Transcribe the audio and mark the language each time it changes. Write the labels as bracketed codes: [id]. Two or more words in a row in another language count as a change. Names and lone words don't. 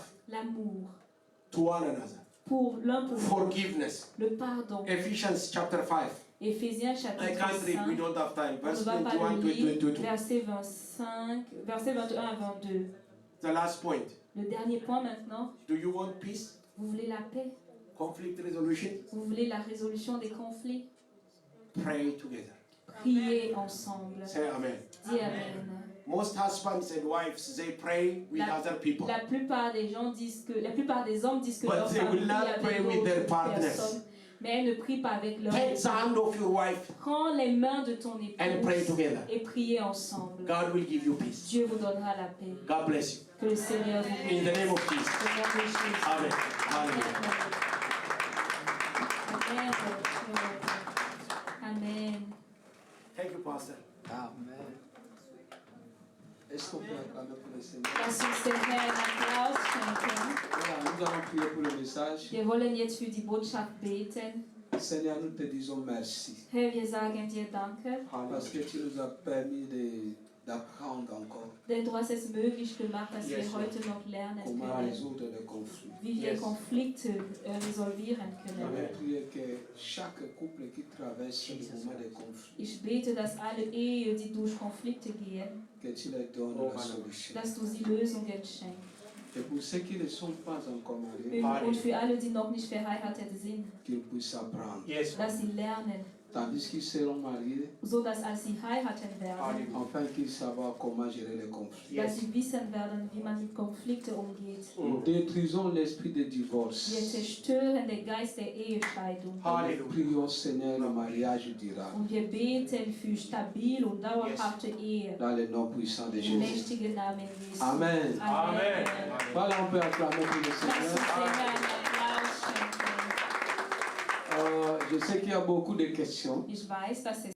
[fr] L'amour [en] to one another. [fr] pour l'un pour l'autre. [en] Forgiveness. [fr] Le pardon. [en] Ephesians chapter 5. [fr] Éphésiens [en] I [fr] chapitre [en] can't read, we [fr] 5. [en] don't have time. [fr] On ne [en] Verse [fr] va pas [en] 21 [fr] le [en] to [fr] lire. [en] 22. [fr] Verset 25, verset 21 à 22. [en] The last point. [fr] Le dernier point maintenant. [en] Do you want peace? [fr] Vous voulez la paix? [en] Conflict resolution? [fr] Vous voulez la résolution des conflits? [en] Pray together. [fr] Priez ensemble. [en] Say amen. [fr] Dis Amen. [en] Most husbands and wives, they pray with other people. [fr] La plupart des gens disent que, la plupart des hommes disent que [en] But [fr] leur [en] they [fr] femme [en] will [fr] prie [en] not [fr] avec [en] pray with their [fr] d'autres [en] partners. [fr] personnes, mais elles ne prient pas avec leur [en] Take the [fr] époux. [en] hand of your wife [fr] Prends les mains de ton [en] and pray [fr] épouse [en] together. [fr] et priez ensemble. [en] God will give you peace. [fr] Dieu vous donnera la paix. [en] God bless you. [fr] Que le Seigneur vous [en] In [fr] bénisse. [en] the name of Jesus. [fr] Au nom de Jésus. [en] Amen. Hallelujah. Amen. Amen. Thank you, Pastor. Amen. [fr] Est-ce qu'on peut acclamer pour le Seigneur? [de] Lass uns dem Herrn Applaus schenken. [fr] Voilà, nous allons prier pour le message. [de] Wir wollen jetzt für die Botschaft beten. [fr] Seigneur, nous te disons merci. [de] Herr, wir sagen dir Danke, [fr] Parce que tu nous as permis d'apprendre encore [de] denn du hast es möglich gemacht, dass wir [en] Yes, Lord. [de] heute noch lernen [fr] comment [de] können, [fr] résoudre les conflits. [de] wie wir [en] Yes. [de] Konflikte resolvieren können. Amen. [fr] Je prie que chaque couple qui traverse le moment des conflits, [de] Ich bete, dass alle Ehen, die durch Konflikte gehen, [fr] que tu leur donnes la solution. [de] dass du sie Lösungen schenkst. [fr] Et pour ceux qui ne sont pas encore mariés, [de] Und für alle, die noch nicht verheiratet sind, [fr] qu'ils puissent apprendre. [en] Yes. [de] dass sie lernen, [fr] Tandis qu'ils seront mariés, [de] so dass als sie heiraten werden, [fr] afin qu'ils savent comment gérer les conflits. [de] dass sie wissen werden, wie man mit Konflikten umgeht. [fr] Nous détruisons l'esprit de [de] Wir [fr] divorce. [de] zerstören den Geist der Ehescheidung. Hallelujah. [fr] Prions, Seigneur, le mariage durable. [de] Und wir beten für stabile und dauerhafte Ehe. [fr] Dans le nom puissant de [de] Im [fr] Jésus. [de] mächtigen Namen Jesu. Amen. Amen. [fr] Voilà, on peut acclamer pour le [de] Lass uns [fr] Seigneur. [de] dem Herrn Applaus schenken. [fr] Je sais qu'il y a beaucoup de questions. [de] Ich weiß, dass es